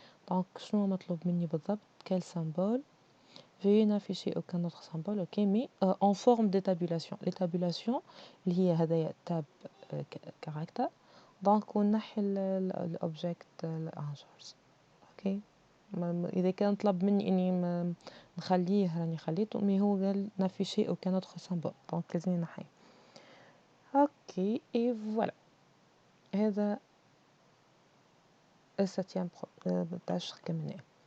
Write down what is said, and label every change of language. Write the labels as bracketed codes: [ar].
[ar] Donc شنو مطلوب مني بالضبط [fr] quel symbole. Veuillez n'afficher aucun autre symbole, ok, mais en forme de tabulation. [ar] Les tabulations اللي هي هذايا [en] tab character. [ar] Donc ونحي الobject الانجرز. اوكي اذا كان طلب مني اني نخليه راني خليته مي هو قال نافيشي [fr] aucun autre symbole. [ar] Donc لازم نحيه. اوكي et voilà. هذا السبتيام tâche كملناه.